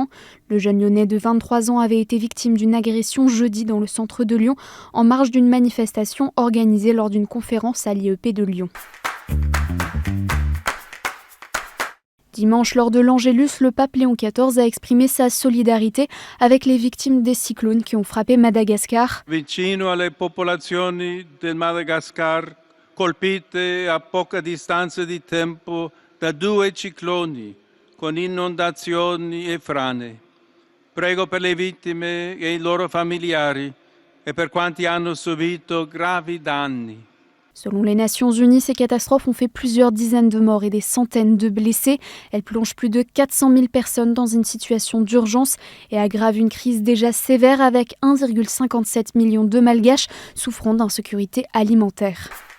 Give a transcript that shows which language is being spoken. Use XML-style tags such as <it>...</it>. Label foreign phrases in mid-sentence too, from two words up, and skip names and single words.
<fr>Le jeune Lyonnais de 23 ans avait été victime d'une agression jeudi dans le centre de Lyon, en marge d'une manifestation organisée lors d'une conférence à l'IEP de Lyon. Dimanche, lors de l'Angélus, le pape Léon XIV a exprimé sa solidarité avec les victimes des cyclones qui ont frappé Madagascar.</fr> <it>Vicino alle popolazioni del Madagascar, colpite a poca distanza di tempo da 2 cicloni, con inondazioni e frane. Prego per le vittime e i loro familiari e per quanti hanno subito gravi danni.</it> <fr>Selon les Nations Unies, ces catastrophes ont fait plusieurs dizaines de morts et des centaines de blessés. Elles plongent plus de 400 000 personnes dans une situation d'urgence et aggravent une crise déjà sévère avec 1,57 million de Malgaches souffrant d'insécurité alimentaire.</fr>